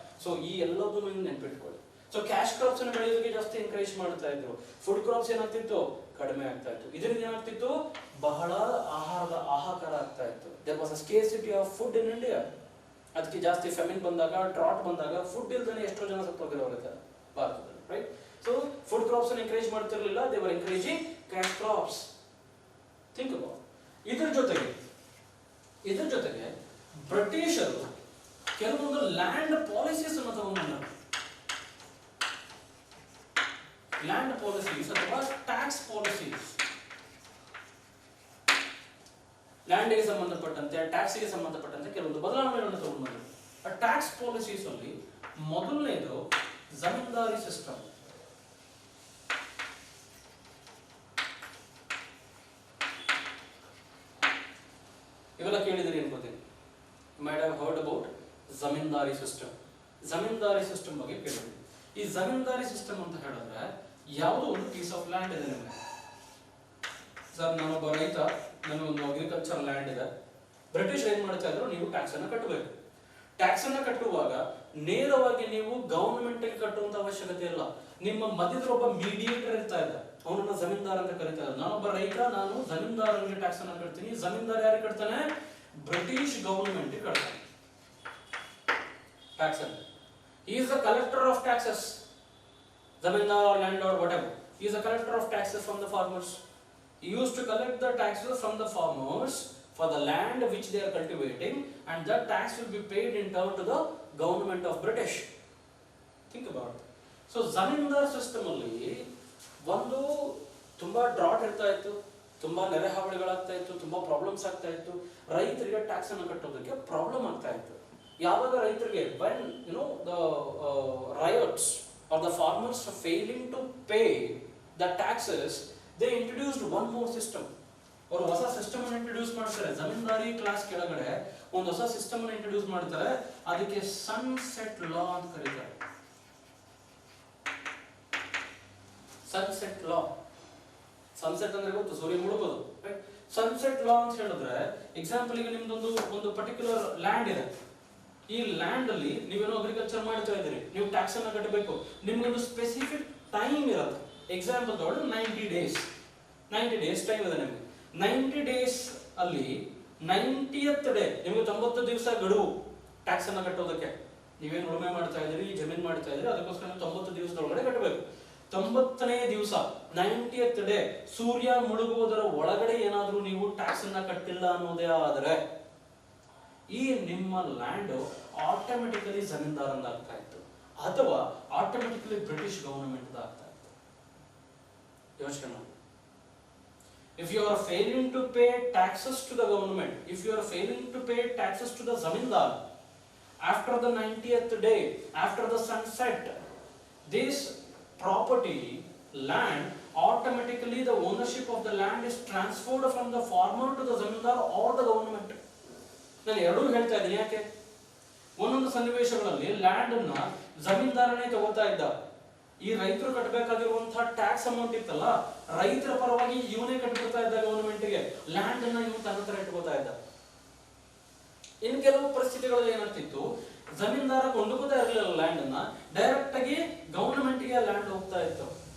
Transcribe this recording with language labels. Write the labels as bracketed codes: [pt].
[kn] So ಈ ಎಲ್ಲದನ್ನು ನೆನ್ಪಿಟ್ಕೊಳ್ಳಿ. ಸೊ ಕ್ಯಾಶ್ ಕ್ರಾಪ್ಸ್ ಅನ್ನು ಬೆಳೆಯೋದಕ್ಕೆ ಜಾಸ್ತಿ ಎಂಕರೇಜ್ ಮಾಡ್ತಾ ಇದ್ರು. ಫುಡ್ ಕ್ರಾಪ್ಸ್ ಏನಾಗ್ತಿತ್ತು? ಕಡಿಮೆ ಆಗ್ತಾ ಇತ್ತು. ಇದರಿಂದ ಏನಾಗ್ತಿತ್ತು? ಬಹಳ ಆಹಾರದ ಹಾಹಾಕಾರ ಆಗ್ತಾ ಇತ್ತು. [en] There was a scarcity of food in India. [kn] ಅದಕ್ಕೆ ಜಾಸ್ತಿ ಫೆಮಿನ್ ಬಂದಾಗ, ಡ್ರಾಟ್ ಬಂದಾಗ ಫುಡ್ ಇಲ್ದೇ ಎಷ್ಟೋ ಜನ ಸತ್ತೋಗಿರೋರು ಇದ್ದಾರೆ ಭಾರತದಲ್ಲಿ, ರೈಟ್? [en] So food crops [kn] ಅನ್ನು [en] encourage [kn] ಮಾಡ್ತಿರಲಿಲ್ಲ, [en] they were encouraging cash crops. Think about. [kn] ಇದರ ಜೊತೆಗೆ ಬ್ರಿಟಿಷರು ಕೆಲವೊಂದು ಲ್ಯಾಂಡ್ ಪಾಲಿಸೀಸ್ ಅನ್ನು ತಗೊಂಡ್ಬಂದರು. ಲ್ಯಾಂಡ್ ಪಾಲಿಸೀಸ್ ಅಥವಾ ಟ್ಯಾಕ್ಸ್ ಪಾಲಿಸೀಸ್. ಲ್ಯಾಂಡ್ಗೆ ಸಂಬಂಧಪಟ್ಟಂತೆ, ಟ್ಯಾಕ್ಸ್ಗೆ ಸಂಬಂಧಪಟ್ಟಂತೆ ಕೆಲವೊಂದು ಬದಲಾವಣೆಗಳನ್ನು ತಗೊಂಡ್ಬಂದರು. ಆ ಟ್ಯಾಕ್ಸ್ ಪಾಲಿಸೀಸ್ ಅಲ್ಲಿ ಮೊದಲನೇದು ಜಮೀನ್ದಾರಿ ಸಿಸ್ಟಮ್. ಇವೆಲ್ಲ ಕೇಳಿದ್ರಿ ಅನ್ಕೋತೀನಿ. [en] might have heard about zamindari system. [kn] Zamindari system ಬಗ್ಗೆ ಕೇಳಿದ್ರಿ. ಈ ಜಮೀನ್ದಾರಿ ಸಿಸ್ಟಮ್ ಅಂತ ಹೇಳಿದ್ರೆ ಯಾವುದೋ ಒಂದು [en] piece of land [kn] ಇದೆ ನಿಮಗೆ. ಸರ್ ನಾನೊಬ್ಬ ರೈತ, ನನಗೊಂದು ಅಗ್ರಿಕಲ್ಚರ್ ಲ್ಯಾಂಡ್ ಇದೆ. ಬ್ರಿಟಿಷ್ ಏನ್ ಮಾಡ್ತಾ ಇದ್ರು? ನೀವು ಟ್ಯಾಕ್ಸ್ ಅನ್ನ ಕಟ್ಟಬೇಕು. ಟ್ಯಾಕ್ಸ್ ಅನ್ನ ಕಟ್ಟುವಾಗ ನೇರವಾಗಿ ನೀವು ಗವರ್ನಮೆಂಟ್ ಗೆ ಕಟ್ಟುವಂತ ಅವಶ್ಯಕತೆ ಇಲ್ಲ. ನಿಮ್ಮ ಮಧ್ಯದಲ್ಲಿ ಒಬ್ಬ ಮೀಡಿಯೇಟರ್ ಇರ್ತಾ ಇದ್ದ, ಅವನನ್ನ ಜಮೀನ್ದಾರ್ ಅಂತ ಕರೀತಾರೆ. ನಾನೊಬ್ಬ ರೈತ, ನಾನು ಜಮೀನ್ದಾರನಿಗೆ ಟ್ಯಾಕ್ಸ್ ಅನ್ನ ಕಟ್ತೀನಿ. ಜಮೀನ್ದಾರ್ ಯಾರಿಗೆ ಕಟ್ತಾನೆ? ಬ್ರಿಟಿಷ್ ಗವರ್ನಮೆಂಟ್ ಗೆ ಕಟ್ತಾನೆ ಟ್ಯಾಕ್ಸ್ ಅನ್ನು. [en] He is the collector of taxes. Zamindar or landlord, whatever. He is a collector of taxes from the farmers. He used to collect the taxes from the farmers for the land which they are cultivating, and that tax will be paid in turn to the government of British. Think about it. So zamindar system [kn] ಅಲ್ಲಿ ಒಂದು ತುಂಬಾ drought ಇರ್ತಾ ಇತ್ತು, ತುಂಬಾ ನೆರೆ ಹಾವಳಿಗಳಾಗ್ತಾ ಇತ್ತು, ತುಂಬಾ problems ಆಗ್ತಾ ಇತ್ತು. ರೈತರಿಗೆ ಟ್ಯಾಕ್ಸ್ ಅನ್ನು ಕಟ್ಟೋದಕ್ಕೆ ಪ್ರಾಬ್ಲಮ್ ಆಗ್ತಾ ಇತ್ತು. ಯಾವಾಗ ರೈತರಿಗೆ [en] when the riots or the farmers failing to pay the taxes, they introduced one more system. [kn] ಅವರು ಹೊಸ ಸಿಸ್ಟಮ್ ಅನ್ನು ಇಂಟ್ರೊಡ್ಯೂಸ್ ಮಾಡ್ತಾರೆ. ಜಮೀನ್ದಾರಿ ಕ್ಲಾಸ್ ಕೆಳಗಡೆ ಒಂದು ಹೊಸ ಸಿಸ್ಟಮ್ ಅನ್ನು ಇಂಟ್ರೊಡ್ಯೂಸ್ ಮಾಡ್ತಾರೆ. ಅದಕ್ಕೆ ಸನ್ಸೆಟ್ ಲಾ ಅಂತ ಕರೀತಾರೆ. ಸನ್ಸೆಟ್ ಲಾ. ಸನ್ಸೆಟ್ ಅಂದ್ರೆ ಗೊತ್ತು, ಸೂರ್ಯ ಮುಳುಗೋದು. ಸನ್ಸೆಟ್ ಲಾ ಅಂತ ಹೇಳಿದ್ರೆ ಎಕ್ಸಾಂಪಲ್ ಗೆ ನಿಮ್ದೊಂದು ಒಂದು ಪರ್ಟಿಕ್ಯುಲರ್ ಲ್ಯಾಂಡ್ ಇದೆ. ಈ ಲ್ಯಾಂಡ್ ಅಲ್ಲಿ ನೀವೇನೋ ಅಗ್ರಿಕಲ್ಚರ್ ಮಾಡ್ತಾ ಇದ್ದೀರಿ, ನೀವು ಟ್ಯಾಕ್ಸ್ ಅನ್ನ ಕಟ್ಟಬೇಕು. ನಿಮ್ಗೊಂದು ಸ್ಪೆಸಿಫಿಕ್ ಟೈಮ್ ಇರುತ್ತೆ. ಎಕ್ಸಾಂಪಲ್ ತಗೊಂಡು 90 ಡೇಸ್ ಟೈಮ್ ಇದೆ ನಿಮಗೆ. 90 ಡೇಸ್ ಅಲ್ಲಿ 90th ಡೇ ನಿಮಗೆ 90 ದಿವಸ ಗಡುವು ಟ್ಯಾಕ್ಸ್ ಅನ್ನ ಕಟ್ಟೋದಕ್ಕೆ. ನೀವೇನು ಉಳುಮೆ ಮಾಡ್ತಾ ಇದ್ದೀರಿ, ಜಮೀನ್ ಮಾಡ್ತಾ ಇದ್ದೀರಿ, ಅದಕ್ಕೋಸ್ಕರ 90 ದಿವಸದೊಳಗಡೆ ಕಟ್ಟಬೇಕು. 90ನೇ ದಿವಸ 90th ಡೇ ಸೂರ್ಯ ಮುಳುಗುವುದರ ಒಳಗಡೆ ಏನಾದ್ರೂ ನೀವು ಟ್ಯಾಕ್ಸ್ ಅನ್ನ ಕಟ್ಟಿಲ್ಲ ಅನ್ನೋದೇ ಆದರೆ ಈ ನಿಮ್ಮ ಲ್ಯಾಂಡ್ ಆಟೋಮೆಟಿಕಲಿ ಜಮೀನ್ದಾರಂದಾಗ್ತಾ ಇತ್ತು ಅಥವಾ ಆಟೋಮೆಟಿಕಲಿ ಬ್ರಿಟಿಷ್ ಗವರ್ನಮೆಂಟ್ ಆಗ್ತಾ ಇತ್ತು. ಯೋಚನೆ ಮಾಡಿ. [en] If you are failing to pay taxes to the government, if you are failing to pay taxes to the zamindar, after the 90th day, after the sunset, this property, land, automatically the ownership of the land is transferred from the farmer to the zamindar or the government. [kn] ನಾನು ಎರಡೂ ಹೇಳ್ತಾ ಇದ್ದೀನಿ. ಯಾಕೆ? ಒಂದೊಂದು ಸನ್ನಿವೇಶಗಳಲ್ಲಿ land ಅನ್ನ ಜಮೀನ್ದಾರನೇ ತಗೋತಾ ಇದ್ದ. ಈ ರೈತರು ಕಟ್ಟಬೇಕಾಗಿರುವಂತಹ ಟ್ಯಾಕ್ಸ್ ಅಮೌಂಟ್ ಇತ್ತಲ್ಲ, ರೈತರ ಪರವಾಗಿ ಇವನೇ ಕಟ್ಬಿಡ್ತಾ ಇದ್ದ ಗವರ್ನಮೆಂಟ್ಗೆ. ಲ್ಯಾಂಡ್ ಅನ್ನ ಇವನು ತನ್ನ ಹತ್ರ ಇಟ್ಕೋತಾ ಇದ್ದ. ಇನ್ನು ಕೆಲವು ಪರಿಸ್ಥಿತಿಗಳಲ್ಲಿ ಏನಾಗ್ತಿತ್ತು, ಜಮೀನ್ದಾರ ಕೊಂಡುಕೋತಾ ಇರಲಿಲ್ಲ ಲ್ಯಾಂಡ್ ಅನ್ನ, ಡೈರೆಕ್ಟ್ ಆಗಿ ಗವರ್ನಮೆಂಟ್ಗೆ ಲ್ಯಾಂಡ್ ಹೋಗ್ತಾ ಇತ್ತು.